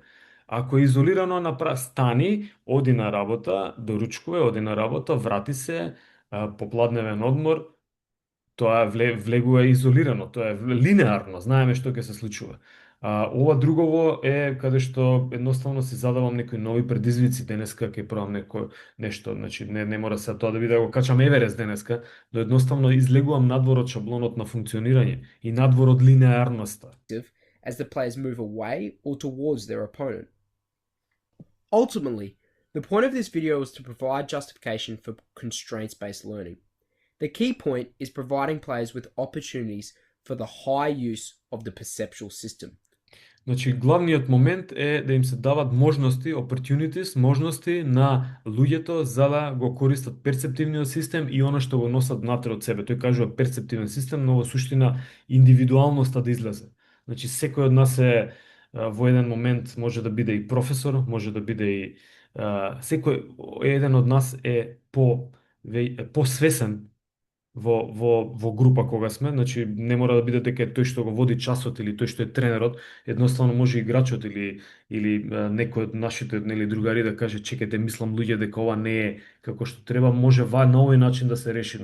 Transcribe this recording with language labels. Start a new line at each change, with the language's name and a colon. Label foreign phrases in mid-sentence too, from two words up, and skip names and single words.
Macedonian: Ако е изолирано, стани, оди на работа, доручкуве, оди на работа, врати се, попладневен одмор, тоа влегува изолирано, тоа е линеарно, знаеме што ќе се случува. Ова другово е каде што едноставно си задавам некои нови предизвици денеска, ќе пробам нешто, значи не мора се тоа да биде да го качам Еверест денеска, но едноставно излегувам надвор од шаблонот на функционирање и надвор од линеарноста.
English: As the players move away or towards their opponent. Ultimately, the point of this video is to provide justification for constraints-based learning. The key point is providing players with opportunities for the high use of the perceptual system.
Macedonian: Значи, главниот момент е да им се дават можности, opportunities, можности на луѓето за да го користат перцептивниот систем и она што го носат внатре од себе. Тој кажува перцептивен систем, но во суштина индивидуалноста да излезе. Значи, секој од нас е во еден момент може да биде и професор, може да биде и секој еден од нас е посвесен во група кога сме, значи не мора да биде дека е тој што го води часот или тој што е тренерот, едноставно може играчот или некој од нашите нели другари да каже чекајте, мислам луѓе дека ова не е како што треба, може на овој начин да се реши.